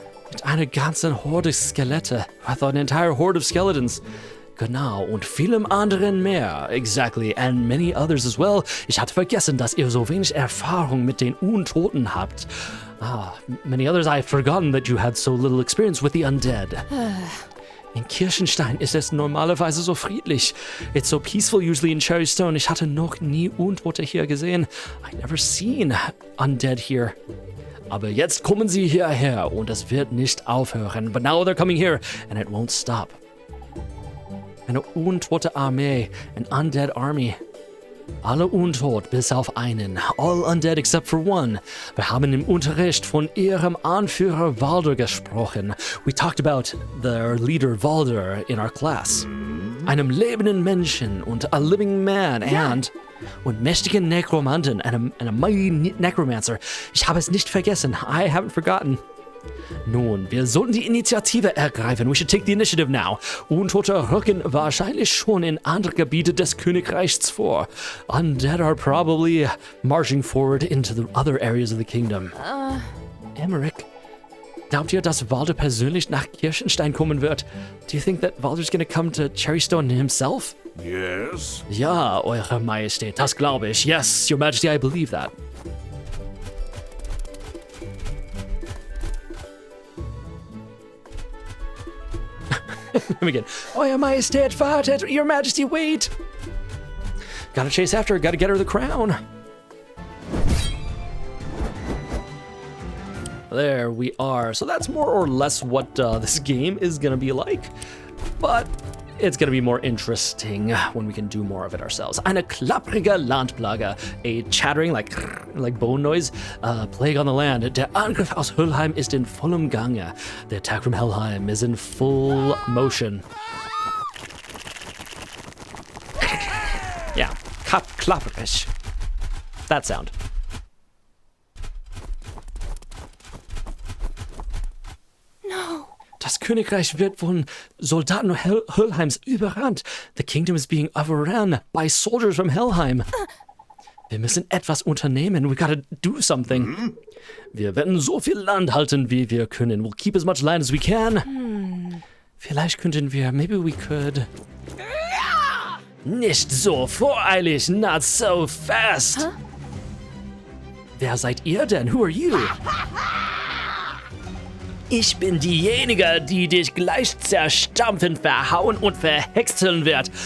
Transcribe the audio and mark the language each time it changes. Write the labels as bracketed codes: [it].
[de] Mit einer ganzen Horde Skelette. [en] I thought an entire horde of skeletons. [de] Genau, und vielem anderen mehr. [en] Exactly, and many others as well. [de] Ich hatte vergessen, dass ihr so wenig Erfahrung mit den Untoten habt. [en] Many others I've forgotten that you had so little experience with the undead. [de] In Kirschenstein ist es normalerweise so friedlich. [en] It's so peaceful usually in Cherrystone. [de] Ich hatte noch nie Untote hier gesehen. [en] I've never seen undead here. [de] Aber jetzt kommen sie hierher und es wird nicht aufhören. [en] But now they're coming here and it won't stop. [de] Eine untote Armee, [en] an undead army. [de] Alle untot, bis auf einen. [en] All undead except for one. [de] Wir haben im Unterricht von ihrem Anführer Valder gesprochen. [en] We talked about their leader Valder in our class. [de] Einem lebenden Menschen und [en] a living man [de] und mächtigen Nekromanten, einem [en] mighty necromancer. [de] Ich habe es nicht vergessen. [en] I haven't forgotten. [de] Nun, wir sollten die Initiative ergreifen. [en] We should take the initiative now. [de] Untote rücken wahrscheinlich schon in andere Gebiete des Königreichs vor. [en] Undead are probably marching forward into the other areas of the kingdom. [de] Emmerich, glaubt ihr, dass Valder persönlich nach Kirschenstein kommen wird? [en] Do you think that Valder's gonna come to Cherrystone himself? Yes. [de] Ja, Eure Majestät, das glaube ich. [en] Yes, Your Majesty, I believe that. Again. [de] Euer Majestät, wartet! [en] Your Majesty, wait! Gotta chase after her, gotta get her the crown. There we are. So that's more or less what this game is gonna be like. But it's gonna be more interesting when we can do more of it ourselves. [de] Eine klapprige Landplage, [en] a chattering like bone noise, plague on the land. [de] Der Angriff aus Helheim ist in vollem Gange. [en] The attack from Helheim is in full motion. Yeah, klapprig. That sound. No. [de] Das Königreich wird von Soldaten Helheims überrannt. [en] The kingdom is being overrun by soldiers from Helheim. [de] Wir müssen etwas unternehmen. [en] We gotta do something. [de] Wir werden so viel Land halten, wie wir können. [en] We'll keep as much land as we can. [de] Vielleicht könnten wir, [en] maybe we could. [de] Nicht so voreilig, [en] not so fast. [de] Wer seid ihr denn? [en] Who are you? [de] Ich bin diejenige, die dich gleich zerstampfen, verhauen und verhäckseln wird.